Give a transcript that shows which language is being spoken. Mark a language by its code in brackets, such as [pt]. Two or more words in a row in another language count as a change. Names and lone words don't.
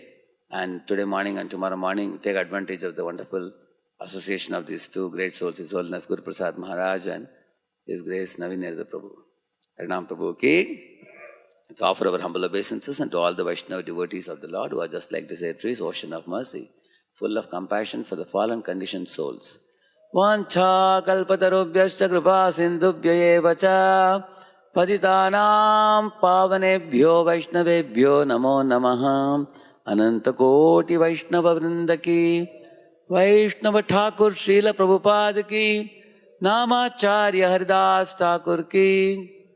[en] And today morning and tomorrow morning, take advantage of the wonderful association of these 2 great souls, His Holiness Guru Prasad Maharaj and His Grace Naveen Nirada Prabhu. Harinam Prabhu ki. Let's offer our humble obeisances and to all the Vaishnava devotees of the Lord who are just like the Satyris, ocean of mercy, full of compassion for the fallen conditioned souls. [sa] Vancha kalpatarubhyascha kripa sindhubhya eva cha patitanam pavanebhyo vaishnavebhyo namo namaha ananta koti vaishnava vrinda ki Vaishnava Thakur Srila Prabhupada ki Namacharya Haridas Thakur ki